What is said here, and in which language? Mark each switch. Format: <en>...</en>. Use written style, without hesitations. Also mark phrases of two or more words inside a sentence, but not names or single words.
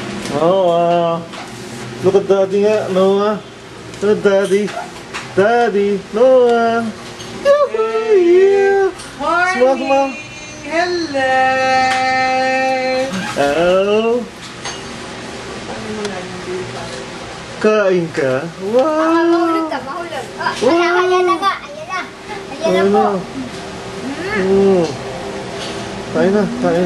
<en>Noah.</en> <tl>Look at Daddy nga,</tl> <en>Noah. Look at Daddy. Daddy, Noah. Yeah. Smile, smile. Hello!</en> <tl>Oh. Kain ka? Wow. Mahulog ka, mahulog. Ayan na nga, ayan na. Ayan na po. Kain na, kain.</tl>